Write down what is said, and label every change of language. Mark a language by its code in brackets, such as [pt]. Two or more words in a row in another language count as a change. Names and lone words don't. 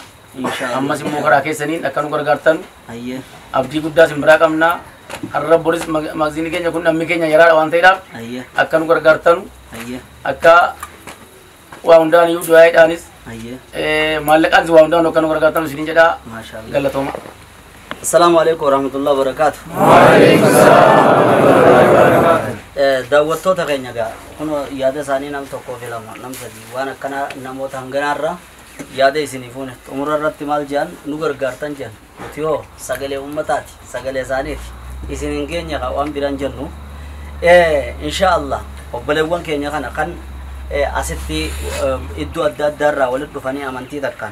[om] Ammas immoo karaa keessaniin akka nu gargaartan abdii guddaa isin biraa qabna. Har'a boris magziinii keenya kun namni keenya yaraadha waan ta'eedhaaf akka nu gargaartan akka waa hundaan iyyuu du'aayiidhaanis maallaqaanis waa hundaan akka nu gargaartan isiniin jedhaa galatooma. [ar] Assalamu alaikum warahmatullahi wabarakatuh. [om] Daawwattoota keenya gaa kun yaada isaanii nam tokkoo fi lama nam sadii waan akkana namoota hanganaarra yaada isinii fuune xumura irratti maal jedhan nu gargaartan jedhan nuti hoo sagalee uummataati sagalee isaaniiti isin hin keenya waan biraan jennu inshaallah obboleewwan keenya kana kan asitti iddoo adda addaarraa walitti dhufanii amantii takkaan